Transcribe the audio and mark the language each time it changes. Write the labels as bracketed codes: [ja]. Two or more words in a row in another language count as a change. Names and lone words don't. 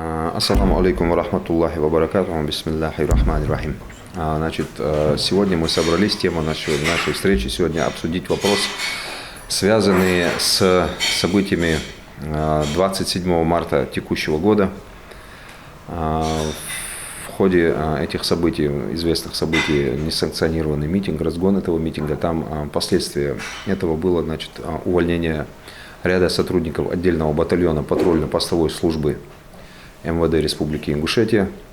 [ar] السلام عليكم ورحمة الله وبركاته، بسم الله الرحمن الرحيم. [ru] Значит, сегодня мы собрались, тема нашей встречи сегодня обсудить вопрос, связанный с событиями 27 марта текущего года. В ходе этих событий, известных событий, несанкционированный митинг, разгон этого митинга, там последствия этого было, значит, увольнение ряда сотрудников отдельного батальона патрульно-постовой службы МВД Республики Ингушетия.